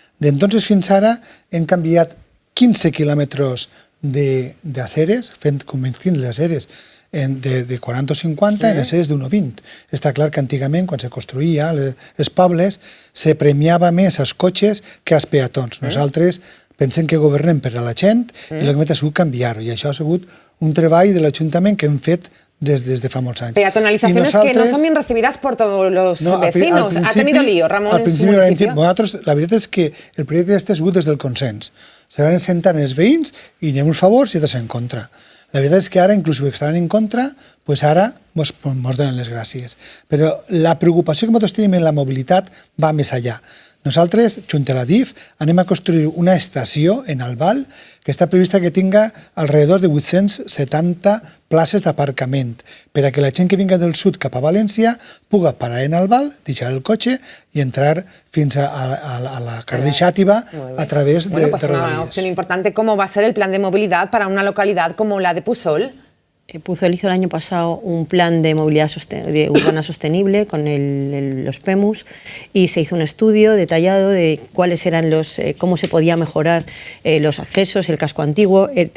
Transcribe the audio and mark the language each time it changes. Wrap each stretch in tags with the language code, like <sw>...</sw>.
<ca>D'entonces fins ara hem canviat 15 quilòmetres d'aceres, convertint les aceres de 40 o 50 en aceres d'1,20. Està clar que antigament, quan se construïa els pobles, se premiava més els cotxes que els peatons. Nosaltres pensem que governem per a la gent i el que hem fet ha sigut canviar-ho. I això ha sigut un treball de l'Ajuntament que hem fet desde fa molts anys.</ca> <es>Peatonalizaciones que no son bien recibidas por todos los vecinos. ¿Ha tenido lío, Ramón, en su municipio?</es> <ca>Nosaltres, la veritat és que el projecte ha sigut des del consens. Se van sentar els veïns i n'hi ha uns favors i altres en contra. La veritat és que ara, inclús que estaven en contra, doncs ara ens donen les gràcies. Però la preocupació que nosaltres tenim en la mobilitat va més allà. Nosaltres, junt a la DIF, anem a construir una estació en Albal que està prevista que tinga alrededor de 870 places d'aparcament per a que la gent que vinga del sud cap a València puga parar en Albal, deixar el cotxe i entrar fins a la carrer de Xàtiva a través de Rodalies.</ca> <es>Una opción importante, ¿cómo va a ser el plan de movilidad para una localidad como la de Pusol? Pusol hizo el año pasado un plan de movilidad urbana sostenible con los PEMUS y se hizo un estudio detallado de cuáles eran cómo se podía mejorar los accesos, el casco antiguo.</es>